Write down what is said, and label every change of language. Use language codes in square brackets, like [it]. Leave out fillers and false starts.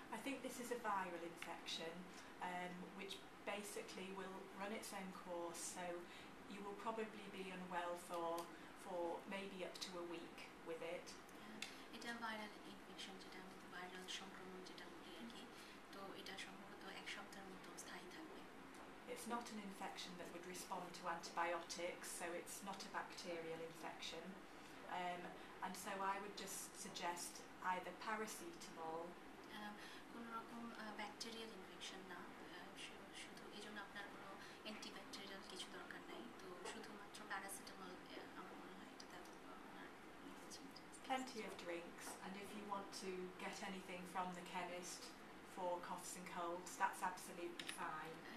[en] think this is a viral infection, which basically will run its own course, so you will probably be unwell for maybe up to a week with it. [bn] এটা viral infection, যেটা viral সংক্রমণ যেটা বলি আর কি, তো এটা সম্ভবত এক সপ্তাহের মতো স্থায়ী থাকবে। [en] It's not an infection that would respond to antibiotics, so it's not a bacterial infection. And so I would just suggest either paracetamol. [bn] কোনো রকম ব্যাকটেরিয়াল ইনফেকশন না, শুধু এই জন্য আপনার কোনো অ্যান্টিব্যাকটেরিয়াল কিছু দরকার নাই, তো শুধুমাত্র প্যারাসিটামল আমার মনে হয় এটা ওনার [en] Plenty of drinks, and if you want to get anything from the chemist for coughs and colds, that's absolutely fine.